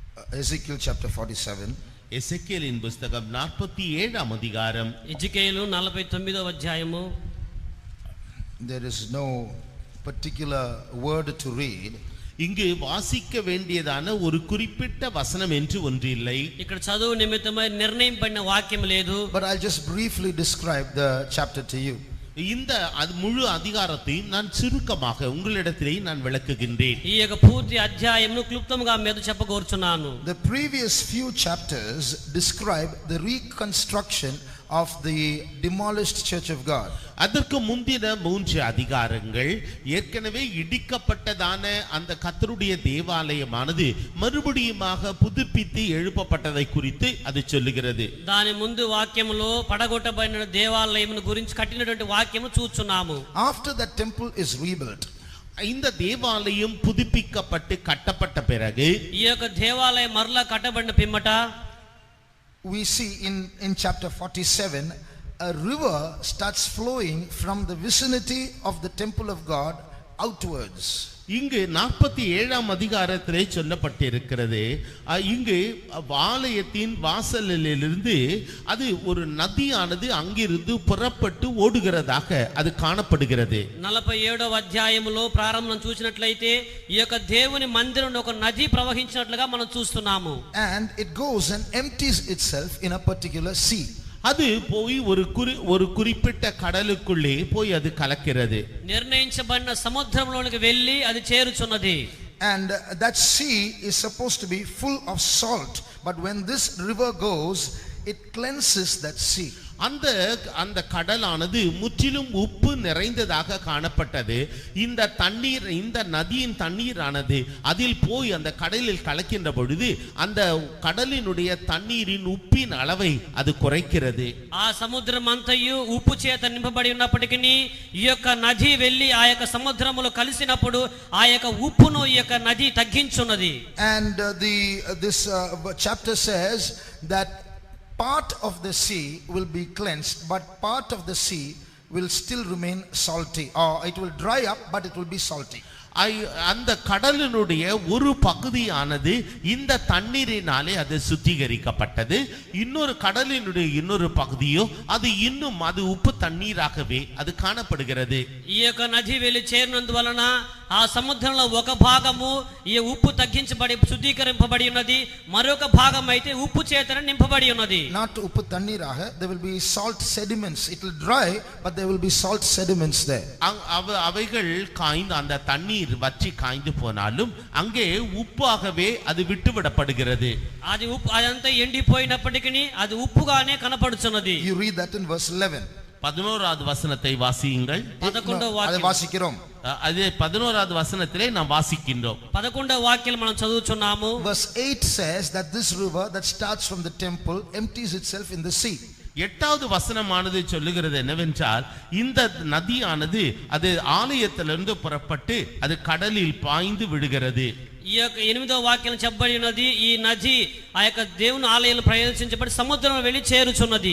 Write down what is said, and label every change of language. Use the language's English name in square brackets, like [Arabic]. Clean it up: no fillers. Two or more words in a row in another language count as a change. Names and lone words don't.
[English] Ezekiel chapter 47. [Tamil] எசேக்கியேலின் புத்தகம் 47ஆம் அதிகாரம். [Telugu] எசேக்கியேலு 49వ అధ్యాయము. [English] There is no particular word to read. [Tamil] இங்கு வாசிக்க வேண்டியதான ஒரு குறிப்பிட்ட வசனம் என்று ஒன்று இல்லை. [Telugu] ఇక్కడ చదువు నిమిత్తమై నిర్ణయింపబడిన వాక్యం లేదు. [English] But I'll just briefly describe the chapter to you. [Tamil] இந்த முழு அதிகாரத்தை நான் சுருக்கமாக உங்களிடத்திலே நான் விளக்குகின்றேன். [Telugu] ఈ యొక్క పూర్తి అధ్యాయమును క్లుప్తంగా మీకు చెప్పగోరుచున్నాను. [English] The previous few chapters describe the reconstruction of the demolished church of God. [Tamil] அதற்கு முந்தின 3 அதிகாரங்கள் ஏற்கனவே இடிக்கப்பட்டதான அந்த கர்த்தருடைய தேவாலயமானது மறுபடியுமாக புதுப்பித்து எழுப்பப்பட்டதை குறித்து அது சொல்லுகிறது. [Telugu] దాని ముందు వాక్యములో పడగొట్టబడిన దేవాలయమును గురించి కట్టినటువంటి వాక్యము చూస్తున్నాము. [English] After that temple is rebuilt, [Tamil] இந்த தேவாலயம் புதுப்பிக்கப்பட்டு கட்டப்பட்ட பிறகு [Telugu] ఈ యొక్క దేవాలయం మరలా కట్టబడిన పిమ్మట [English] we see in chapter 47 a river starts flowing from the vicinity of the temple of God outwards. [Tamil] இங்கு 47ஆம் அதிகாரத்திலே சொல்லப்பட்டிருக்கிறது. இங்கு ஆலயத்தின் வாசலிலிருந்து அது ஒரு நதியானது அங்கிருந்து புறப்பட்டு ஓடுகிறதாக அது காணப்படுகிறது. [Telugu] 47వ అధ్యాయములో ప్రారంభం చూసినట్లయితే ఈ యొక్క దేవుని మందిరం నుండి ఒక నది ప్రవహించినట్లుగా మనం చూస్తున్నాము. [English] And it goes and empties itself in a particular sea. [Tamil] அது போய் ஒரு குறிப்பிட்ட கடலுக்குள்ளே போய் அது கலக்கிறது. [Telugu] నిర్ణయించబడిన సముద్రంలోనికి వెళ్ళి అది చేరుచున్నది. [English] And that sea is supposed to be full of salt, but when this river goes, it cleanses that sea. [Tamil] அந்த கடலானது முற்றிலும் உப்பு நிறைந்ததாக காணப்பட்டது. இந்த நதியின் தண்ணீரானது அதில் போய் அந்த கடலில் கலக்கின்ற பொழுது அந்த கடலினுடைய தண்ணீரின் உப்பின் அளவை அது குறைக்கிறது. [Telugu] ఆ సముద్రం అంతయు ఉప్పు చేత నింపబడి ఉన్నప్పటికీ ఈ యొక్క నది వెళ్ళి ఆ యొక్క సముద్రములో కలిసినప్పుడు ఆ యొక్క ఉప్పును ఈ యొక్క నది తగ్గించున్నది. [English] And this chapter says that part of the sea will be cleansed, but part of the sea will still remain salty, or it will dry up but it will be salty. [Tamil] அந்த கடலினுடைய ஒரு பகுதியானது இந்த தண்ணீரினாலே அது சுத்திகரிக்கப்பட்டது. இன்னொரு கடலினுடைய இன்னொரு பகுதியோ அது இன்னும் அது உப்பு தண்ணீராகவே அது காணப்படுகிறது. [Telugu] ఈ యొక్క నది వెళ్ళి చేరినందువలన ఆ సముద్రంలో ఒక భాగము ఈ ఉప్పు తగ్గించబడి శుద్ధీకరింపబడి ఉన్నది, మరొక భాగం అయితే ఉప్పు చేతనే నింపబడి ఉన్నది. [Tamil] Not உப்பு தண்ணீராக, [English] there will be salt sediments. It will dry but there will be salt sediments there. [Tamil] அவைகள் காய்ந்து அந்த தண்ணீர் வற்றி காய்ந்து போனாலும் அங்கே உப்பாகவே அது விட்டுவிடப்படுகிறது. [Telugu] అది ఉప్పు అదంతా ఎండిపోయినప్పటికీ అది ఉప్పుగానే కనపడుచున్నది. [English] You read that in verse 11. [Tamil] 11வது வசனத்தை வாசியுங்கள். [Telugu] 11వ [Tamil] அதை [Telugu] వాక్యం [Tamil] வாசிக்கிறோம். அதே 11வது வசனத்திலே நாம் வாசிக்கின்றோம். [Telugu] 11వ వాక్యం మనం చదువుచున్నాము. [English] Verse 8 says that this river that starts from the temple empties itself in the sea. [Tamil] 8வது வசனமானது சொல்லுகிறது என்னவென்றால் இந்த நதியானது அது ஆலயத்திலிருந்து புறப்பட்டு அது கடலில் பாய்ந்து விடுகிறது. [Telugu] ఈ యొక్క 8వ వాక్యం చెప్పబడి ఉన్నది ఈ నది ఆ యొక్క దేవుని ఆలయంలో ప్రవేశించబడి సముద్రంలో వెళ్ళి చేరుచున్నది.